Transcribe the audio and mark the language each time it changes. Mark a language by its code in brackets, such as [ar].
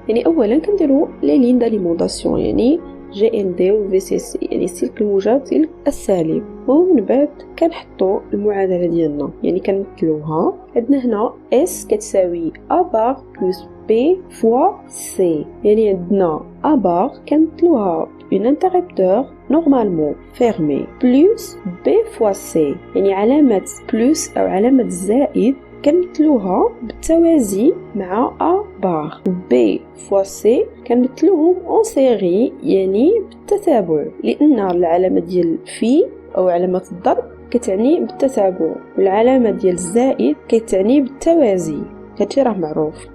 [ar] يعني اولا كنديروا لي لين داليمونطاسيون يعني جي ان دي و في سي سي يعني السلك الموجب سلك السالب، ومن بعد كنحطوا المعادله ديالنا يعني كنمثلوها. عندنا هنا اس كتساوي ا بار بلس بي فوا سي، يعني عندنا ا بار كنمثلوها [fr] un interrupteur normalement fermé plus B fois C. [ar] يعني علامة plus أو علامة زائد كنمثلوها بالتوازي مع A بار. B fois C كنمثلوهم [fr] en série [ar] يعني بالتتابع، لأن العلامة ديال في أو علامة الضرب كتعني بالتتابع، والعلامة ديال الزائد كتعني بالتوازي، هادشي راه معروف.